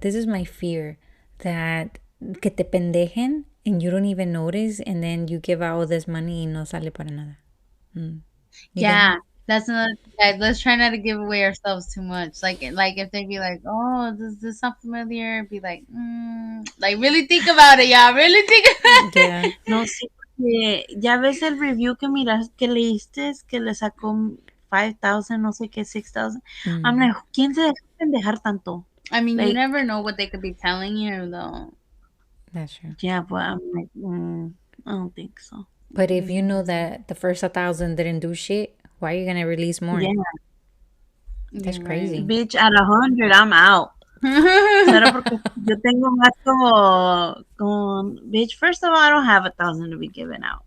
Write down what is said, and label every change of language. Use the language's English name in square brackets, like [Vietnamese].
[English] This is my fear. That [Spanish] que te pendejen [English] and you don't even notice and then you give out all this money [Spanish] y no sale para nada. [English] Yeah, that's another thing, guys. Let's try not to give away ourselves too much. Like if they be like, "Oh, does this sound familiar?" Be like, like really think about it, y'all. Really think about it. Yeah. [Spanish] No, sí, porque ya ves el review que miras, que leíste, que le sacó 5,000, no sé qué, 6,000. [English] I'm like, [Spanish] ¿quién se deja pendejar tanto? [English] I mean, you Like- never know what they could be telling you, though. That's true. Yeah, but I'm like, I don't think so. But if you know that the first 1,000 didn't do shit, why are you going to release more? Yeah. That's crazy. Bitch, at 100, I'm out. [Spanish] Solo porque yo tengo más como, [English] bitch, first of all, I don't have 1,000 to be given out.